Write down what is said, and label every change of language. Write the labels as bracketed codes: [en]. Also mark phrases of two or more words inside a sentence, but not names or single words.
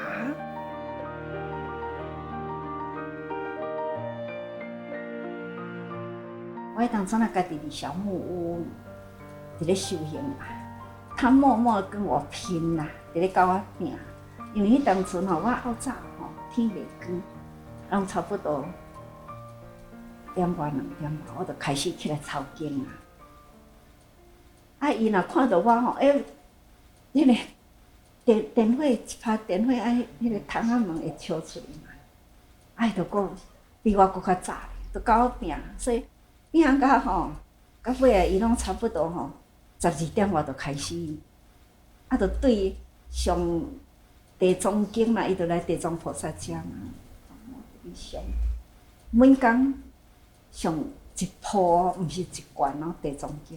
[nan] 我当初那家己的小木屋，在咧修行嘛，他默默跟我拼啦，在咧跟我拼。因为当初吼，我较早吼天袂光，然后差不多1点2点，我就开始起来抄经啊。伊若看到我吼，迄个电火一拍电火，迄个窗仔门会敲出来嘛，就讲比我搁较早，就甲我拼，所以拼到吼，到尾啊，伊拢差不多吼12点我就开始，就对上地藏经啦，伊就来地藏菩萨遮嘛，上每工上一铺，毋是一卷哦，地藏经。